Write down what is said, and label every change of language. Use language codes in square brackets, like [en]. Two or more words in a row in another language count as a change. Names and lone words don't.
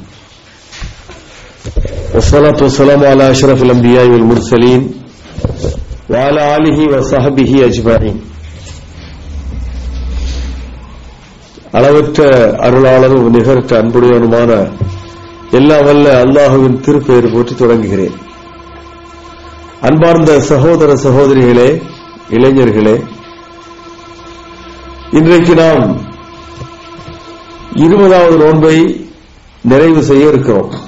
[ar] والصلاة والسلام على أشرف الأنبياء والمرسلين وعلى آله وصحبه أجمعين. [ta] அளவற்ற அருளாளரும் நிகரற்ற அன்புடையவனுமான எல்லா வல்ல அல்லாஹுவின் திருப்பெயர் போற்றி தொடங்குகிறேன். அன்பார்ந்த சகோதர சகோதரிகளே, இளைஞர்களே, இன்றைக்கு நாம் 20வது நோன்பை நிறைவு செய்ய இருக்கிறோம்.